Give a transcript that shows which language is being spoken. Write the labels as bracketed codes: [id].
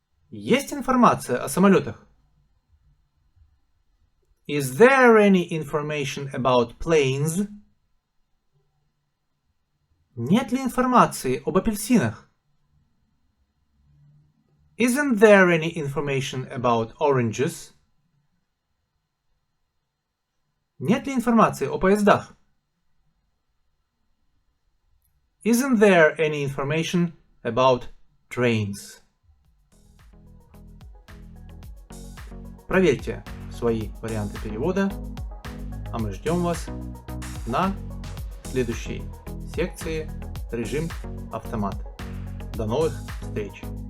[ru] Есть информация о самолетах? [en] Is there any information about planes? [ru] Нет ли информации об апельсинах? [en] Isn't there any information about oranges? [ru] Нет ли информации о поездах? [en] Isn't there any information about trains? [ru] Проверьте свои варианты перевода, а мы ждем вас на следующей секции «Режим автомат». До новых встреч!